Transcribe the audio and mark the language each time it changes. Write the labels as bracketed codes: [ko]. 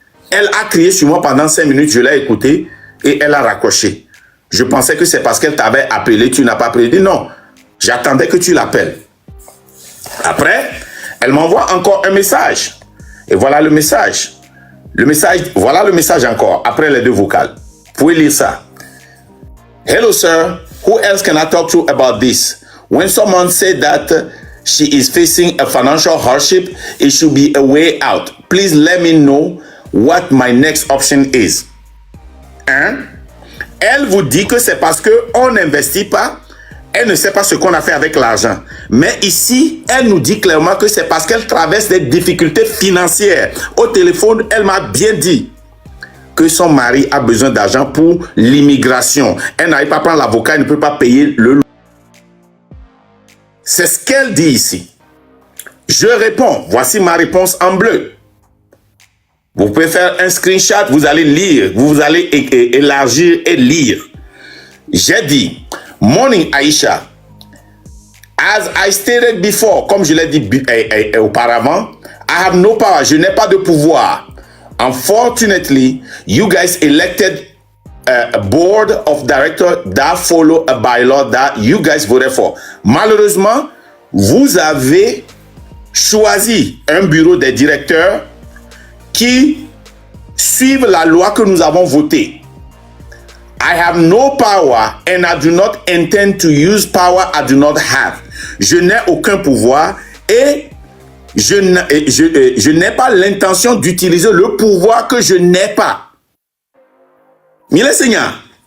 [fr] Elle a crié sur moi pendant 5 minutes. Je l'ai écouté et elle a raccroché. Je pensais que c'est parce qu'elle t'avait appelé. Tu n'as pas appelé. Je dis non. J'attendais que tu l'appelles. Après, elle m'envoie encore un message. Et voilà le message. Voilà le message encore, après les 2 vocales. Vous pouvez lire ça. [en] Hello, sir. Who else can I talk to about this? When someone said that she is facing a financial hardship, it should be a way out. Please let me know what my next option is. [fr] Elle vous dit que c'est parce qu'on n'investit pas. Elle ne sait pas ce qu'on a fait avec l'argent. Mais ici, elle nous dit clairement que c'est parce qu'elle traverse des difficultés financières. Au téléphone, elle m'a bien dit que son mari a besoin d'argent pour l'immigration. Elle n'arrive pas à prendre l'avocat, elle ne peut pas payer le loyer. C'est ce qu'elle dit ici. Je réponds. Voici ma réponse en bleu. Vous pouvez faire un screenshot, vous allez lire, vous allez élargir et lire. J'ai dit... [en] Morning, Aisha. As I stated before, [fr] comme je l'ai dit auparavant, [en] I have no power. [fr] Je n'ai pas de pouvoir. [en] Unfortunately, you guys elected a board of directors that follow a bylaw that you guys voted for. [fr] Malheureusement, vous avez choisi un bureau des directeurs qui suivent la loi que nous avons votée. [en] I have no power and I do not intend to use power I do not have. [fr] Je n'ai aucun pouvoir et je n'ai pas l'intention d'utiliser le pouvoir que je n'ai pas. Mille Seigneur.